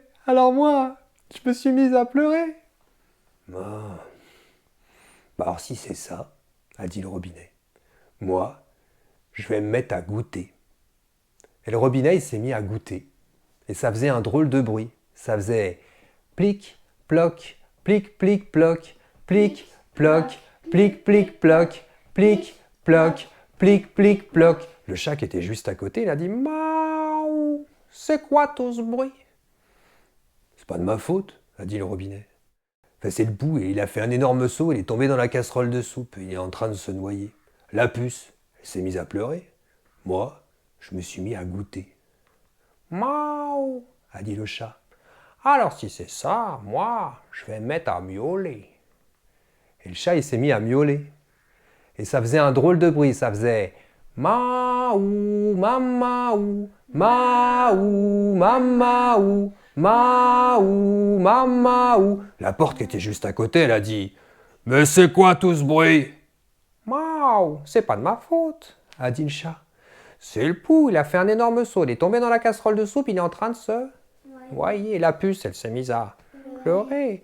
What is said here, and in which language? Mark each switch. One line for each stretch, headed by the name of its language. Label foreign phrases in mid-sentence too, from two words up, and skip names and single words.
French: Alors moi, je me suis mise à pleurer. Ah. Bah alors si c'est ça, a dit le robinet, moi, je vais me mettre à goûter. Et le robinet, il s'est mis à goûter. Et ça faisait un drôle de bruit. Ça faisait plic, ploc, plic, plic, ploc, plic, ploc, plic, plic, ploc, plic, ploc, plic, plic, ploc. Le chat qui était juste à côté, il a dit « Miaou, c'est quoi tout ce bruit ?» C'est pas de ma faute, a dit le robinet. Enfin, c'est le pou et il a fait un énorme saut, il est tombé dans la casserole de soupe, il est en train de se noyer. La puce, elle s'est mise à pleurer. Moi, je me suis mis à goûter. Miaou, a dit le chat. Alors si c'est ça, moi, je vais me mettre à miauler. Et le chat, il s'est mis à miauler. Et ça faisait un drôle de bruit, ça faisait Maou, mamaou, maou, mamaou, maou, mamaou. La porte qui était juste à côté, elle a dit « Mais c'est quoi tout ce bruit ?»« Maou, c'est pas de ma faute, a dit le chat. C'est le pou, il a fait un énorme saut, il est tombé dans la casserole de soupe, il est en train de se noyer. La puce, elle s'est mise à pleurer.